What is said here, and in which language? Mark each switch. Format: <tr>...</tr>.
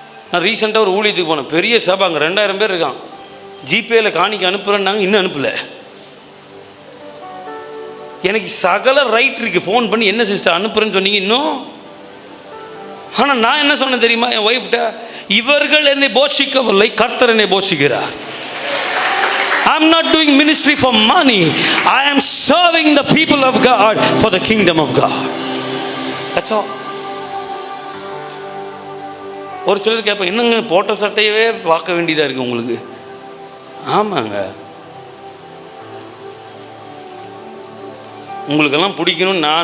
<ta>நான் ரீசெண்டாக ஒரு ஊழியத்துக்கு போனேன், பெரிய சபை, அங்கே 2000 பேர் இருக்கான். ஜிபேயில் காணிக்க அனுப்புகிறேன்னாங்க, இன்னும் அனுப்பலை. எனக்கு சகல ரைட் இருக்குது, ஃபோன் பண்ணி என்ன சிஸ்டர் அனுப்புகிறேன்னு சொன்னீங்க இன்னும். ஆனால் நான் என்ன சொன்னேன் தெரியுமா என் ஒய்ஃப்ட்ட? இவர்கள் என்னை போஷிக்கவில்லை, கர்த்தர் என்னை போஷிக்கிறார்.</ta> <en>I am not doing ministry for money. I am serving the people of God for the kingdom of God. That's all.</en> <ta>ஒரு சிலர் கேட்பேன், என்னங்க போட்ட சட்டையவே பார்க்க வேண்டியதாக இருக்குது உங்களுக்கு? ஆமாங்க, உங்களுக்கெல்லாம் பிடிக்கணும்.</ta>